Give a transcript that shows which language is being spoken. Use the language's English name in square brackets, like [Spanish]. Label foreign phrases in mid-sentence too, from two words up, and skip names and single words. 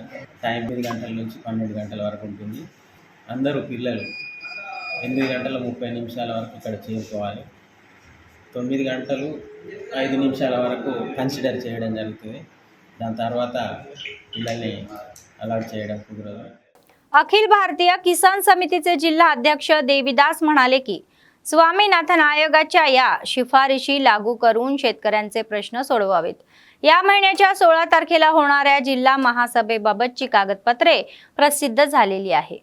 [Telugu] టైం 8 గంటల నుంచి 12 గంటల వరకు ఉంటుంది. అందరూ పిల్లలు 8 గంటల 30 నిమిషాల వరకు ఇక్కడ చేరుకోవాలి. 9 గంటలు 5 నిమిషాల వరకు కన్సిడర్ చేయడం జరుగుతుంది. దాని తర్వాత పిల్లల్ని అలాట్ చేయడం కుదరదు. [Marathi] अखिल भारतीय किसान समितीचे जिल्हा अध्यक्ष देवीदास म्हणाले की स्वामीनाथन आयोगाच्या या शिफारशी लागू करून शेतकऱ्यांचे प्रश्न सोडवावेत. या महिन्याच्या 16 तारखेला होणाऱ्या जिल्हा महासभेबाबतची कागदपत्रे प्रसिद्ध झालेली आहे.